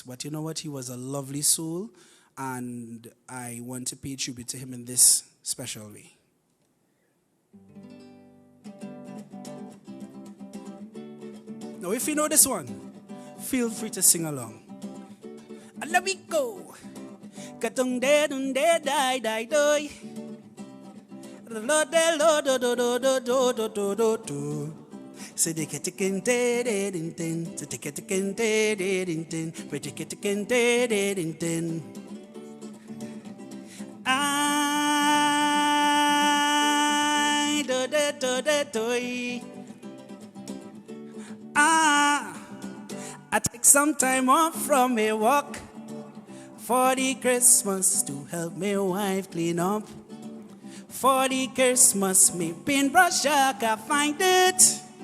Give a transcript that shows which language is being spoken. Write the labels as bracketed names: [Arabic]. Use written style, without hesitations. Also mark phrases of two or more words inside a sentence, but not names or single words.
[English] But you know what? He was a lovely soul. And I want to pay tribute to him in this special way. Now, if you know this one, feel free to sing along. And let me go. Katong de dun de die die doy. Lo de lo do do do do do do do do do. Say de ketikin de de din din. Say de ketikin de de din din. Say de ketikin de de din din. I do de do de doy. I take some time off from my work for the Christmas to help my wife clean up. For the Christmas, me paintbrush, I can find it.